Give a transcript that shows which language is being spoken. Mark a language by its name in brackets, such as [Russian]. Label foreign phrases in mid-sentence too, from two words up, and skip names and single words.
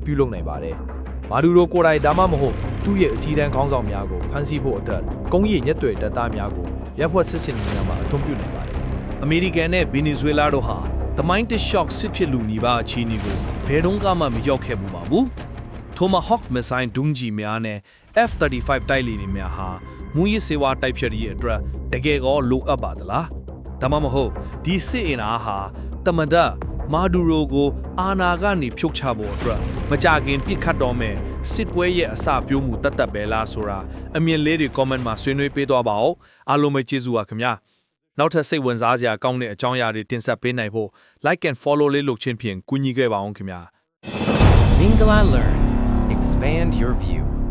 [Burmese] ပြုလုပ်နိုင်ပါတယ်။မာဒူရိုကိုယ်တိုင်ဒါမှမဟုတ်သူ့ရဲ့အကြီးတန်းခေါင်းဆောင်များကိုဖမ်းဆီးဖို့အတွက်ကုန်းရည်ညက်တွေတပ်သားများကိုရပ်ဖွဲ့စစ်စင်ရေးများမှာအသုံးပြုနိုင်ပါတယ်။အမေရိကန်နဲ့ဗင်နီဇွေလာတို့ဟာတမိုင်းတစ်ရှော့စစ်ဖြစ်လူနီးပါးအခြေအနေကိုဘယ်တော့မှမရောက်ခဲ့ဘူးပါဘူး။ Tomahawk မစ်ဇိုင်းဒုံးကျည်များနဲ့ F-35 တိုက်လေယာဉ်များဟာမူရစ်ဆေးဝါးတိုက်ဖျက်ရေးအတွက်တကယ်ကောလိုအပ်ပါသလား။ဒါမှမဟုတ်ဒီစစ်အင်အားဟာတမန်တော် မာဒူရိုကိုအာနာကနေဖြုတ်ချဖို့အတွက်မကြခင်ပြစ်ခတ်တော့မယ်စစ်ပွဲရဲ့အစပြိုးမှုတတ်တတ်ပဲလားဆိုတာအမြင်လေးတွေ comment မှာဆွေးနွေးပေးသွားပါဦးအားလုံးပဲကျေးဇူးပါခင်ဗျာနောက်ထပ်စိတ်ဝင်စားစရာကောင်းတဲ့အကြောင်းအရာတွေတင်ဆက်ပေးနိုင်ဖို့ [English] like and follow [Burmese] လေးလုပ်ခြင်းဖြင့်ကူညီခဲ့ပါအောင်ခင်ဗျာ [English] Mingala Learn. Expand your view.